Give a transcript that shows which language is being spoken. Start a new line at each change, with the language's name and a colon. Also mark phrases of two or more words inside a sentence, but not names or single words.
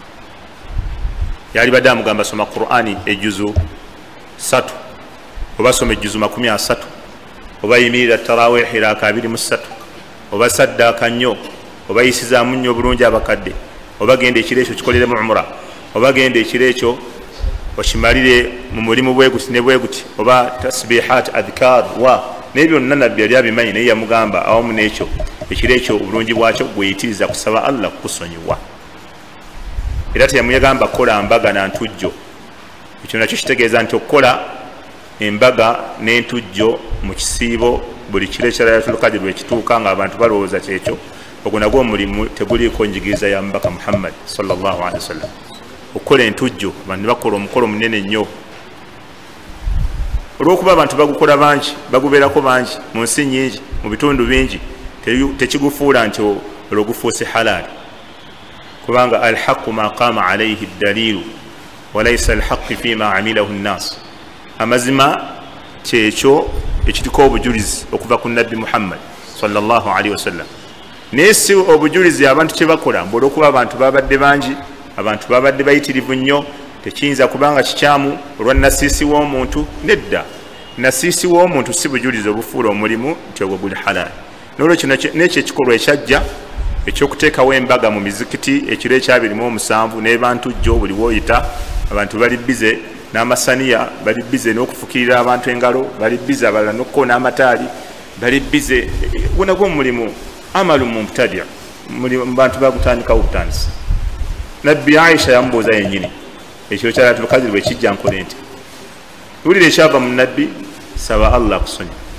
Ganda: yali badde amugamba soma qur'ani ejuzu 3 oba soma ejuzu 30 oba yimirira tarawihi raka 23 oba saddaka nnyo oba yisizaamu nnyo obulungi abakadde oba genda ekiro ekyo kikolere umra oba genda ekiro ekyo okimalire mu mulimu bweguti ne bweguti oba
Arabic: تسبيحات أذكار
Ganda: wa nebyo byonna nabbi yali abimanyi naye yamugamba awamu n'ekyo ekiro ekyo obulungi bwakyo gweyitiriza kusaba allah kukusonyiwa era teyamuyagamba kukola mbaga na ntujjo ekyo nakyo kitegeeza nti okukola embaga n'entujjo mu kisiibo buli kiro ekya Laylatul Qadr bwekituuka nga abantu balowooza kyekyo ogwo nagwo omulimu teguliiko njigiriza ya mubaka Muhammad
Arabic: صلى الله عليه وسلم
Ganda: okukola entujjo abantu bakola omukolo munene nnyo olw'okuba abantu bagukola bangi bagubeerako bangi mu nsi nnyingi mu bitundu bingi tekigufuula nti olwo gufuuse halaali kubanga
Arabic: الحق ما قام عليه الدليل وليس الحق فيما عمله الناس
Ganda: amazima kyekyo ekiriko obujulizi okuva ku nabbi Muhammad
Arabic: صلى الله عليه وسلم
Ganda: naye si obujulizi abantu kyebakola mbu olw'okuba abantu babadde bangi abantu babadde bayitirivu nnyo tekiyinza kubanga kikyamu olwa nasiisi w'omuntu nedda nasiisi w'omuntu si bujulizi obufuula omulimu nti ogwo guli halaali n'olwekyo n'ekyo ekikolwa ekyajja ekyokuteekawo embaga mu mizikiti ekiro ekya27 n'ebantujjo buli woyita abantu bali bize n'amasaniya bali bize n'okufukirira abantu engalo bali bize abalala n'okukoona amataali bali bize gunagwo omulimu
Arabic: عمل مبتدع
Ganda: mu bantu bagutandikawo obutandisi nabbi Aisha yamubuuza yennyini ekiro kya Laylatul Qadr bwekijja nkole nti wulira ekyava mu nabbi saba allah kusonya